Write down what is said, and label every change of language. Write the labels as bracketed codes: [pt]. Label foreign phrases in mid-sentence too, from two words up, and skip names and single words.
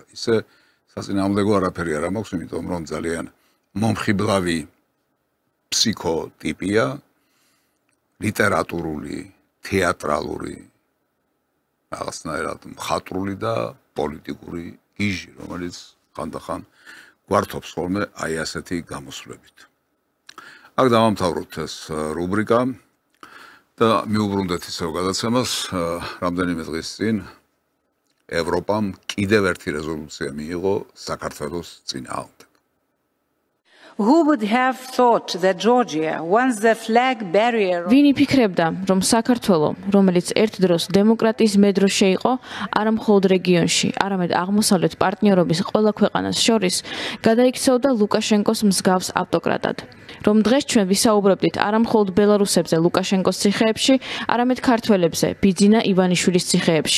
[ka] ისე საწინააღმდეგო არაფერი არ მაქვს, იმიტომ რომ ძალიან მომხიბლავი ფსიქოტიპია, ლიტერატურული, თეატრალური, რაღაცნაირად მხატვრული და პოლიტიკური გიჟი, რომელიც ხანდახან გვართობს ხოლმე აი ასეთი გამოსვლებით. აქ დავამთავროთ ეს რუბრიკა და მივუბრუნდეთ ისევ გადაცემას. რამდენიმე დღის წინ ევროპამ კიდევ ერთი რეზოლუცია მიიღო საქართველოს წინააღმდეგ. [en] Who would have thought that Georgia, once the flag barrier... [ka] ვინი ფიქრებდა, რომ საქართველო, რომელიც ერთ დროს დემოკრატიის მედროშე იყო, არა მხოლოდ რეგიონში, არამედ აღმოსავლეთ პარტნიორობის ყველა ქვეყანას შორის, გადაიქცეოდა ლუკაშენკოს მსგავს ავტოკრატად. რომ დღეს ჩვენ ვისაუბრებდით არა მხოლოდ ბელარუსებზე ლუკაშენკოს ციხეებში, არამედ ქართველებზე, ბიძინა ივანიშვილის ციხეებში.